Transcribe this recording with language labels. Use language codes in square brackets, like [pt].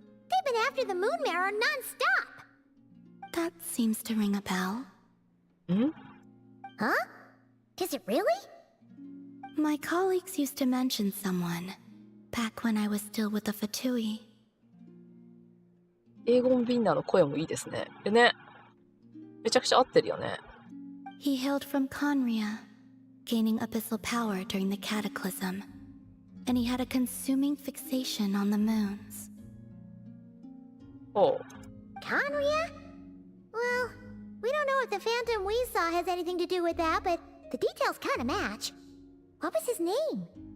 [en] They've been after the moon marrow non-stop. That seems to ring a bell. Huh? Does it really? My colleagues used to mention someone, back when I was still with the Fatui. [ja] 英語もビンナーの声もいいですね。ね。めちゃくちゃ合ってるよね。 [en] He hailed from Conria, gaining abyssal power during the cataclysm, and he had a consuming fixation on the moons. Oh. Conria? Well, we don't know if the phantom we saw has anything to do with that, but the details kind of match. What was his name?